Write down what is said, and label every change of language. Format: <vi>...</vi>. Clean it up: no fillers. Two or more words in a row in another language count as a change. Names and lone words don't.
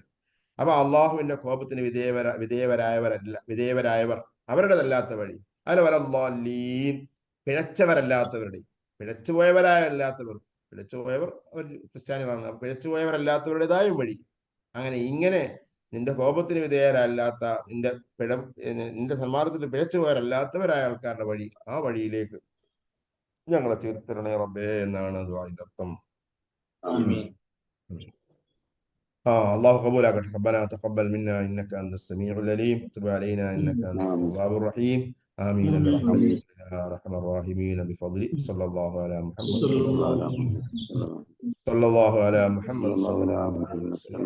<ml>അപ്പൊ അള്ളാഹുവിന്റെ കോപത്തിന് വിധേയവരായവർ അവരുടേതല്ലാത്ത വഴി, അല്ല വലദ്ദാലീൻ പിഴച്ചവരല്ലാത്തവരുടെ, പിഴച്ചുപോയവർ അവർ ക്രിസ്ത്യാനികളാണ്, പിഴച്ചുപോയവരല്ലാത്തവരുടേതായും വഴി. ഇങ്ങനെ നിന്റെ കോപത്തിന് വിധേയരല്ലാത്ത, നിന്റെ സന്മാർഗത്തിൽ പിഴച്ചുപോയവരല്ലാത്തവരായ ആൾക്കാരുടെ വഴി, ആ വഴിയിലേക്ക് ഞങ്ങളെ ചേർത്തിരണേ റബ്ബേ എന്നാണ് ദുആഇന്റെ അർത്ഥം.</ml> <ar>الله قبولك ربنا تقبل منا إنك أنت السميع العليم وتب علينا إنك أنت التواب الرحيم. آمين برحمتك يا أرحم الراحمين بفضلك. صلى الله على محمد صلى الله على محمد صلى الله عليه وسلم.</ar>